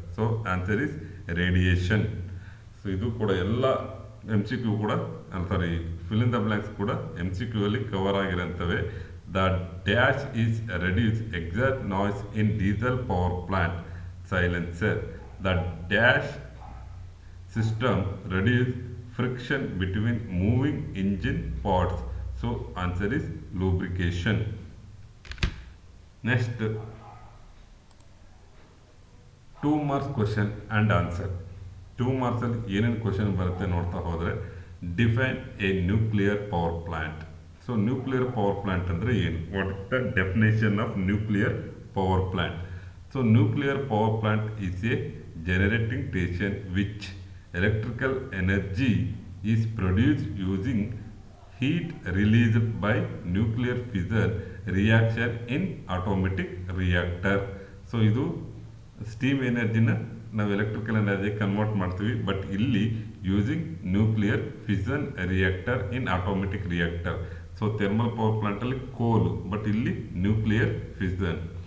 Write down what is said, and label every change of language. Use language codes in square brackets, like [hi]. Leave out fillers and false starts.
[en] So answer is radiation. [kn] So ಇದು ಕೂಡ ಎಲ್ಲ ಎಮ್ ಸಿ ಕ್ಯೂ ಕೂಡ ಫಿಲ್ ಇನ್ ದ ಬ್ಲ್ಯಾಂಕ್ಸ್ ಕೂಡ ಎಮ್ ಸಿ ಕ್ಯೂ ಅಲ್ಲಿ cover ಆಗಿರೋಂಥವೆ. [en] The dash is reduce exhaust noise in diesel power plant, silencer. The dash system reduce friction between moving engine parts. So answer is lubrication. Next, 2 marks question and answer. [kn] 2 marks ಅಲ್ಲಿ ಏನೇನು question ಬರುತ್ತೆ ನೋಡ್ತಾ ಹೋದರೆ, [en] Define a nuclear power plant. So nuclear power plant [kn] ಅಂದರೆ ಏನು? [en] What is the definition of nuclear power plant? So nuclear power plant is a generating station which electrical energy is produced using heat released by nuclear fission reaction in automatic reactor. [kn] So ಇದು steam ಎನರ್ಜಿನ ನಾವು electrical energy convert ಮಾಡ್ತೀವಿ, but ಇಲ್ಲಿ [en] Using nuclear fission reactor in automatic reactor. [kn] So thermal power ಪ್ಲಾಂಟಲ್ಲಿ ಕೋಲ್, but ಇಲ್ಲಿ nuclear fission.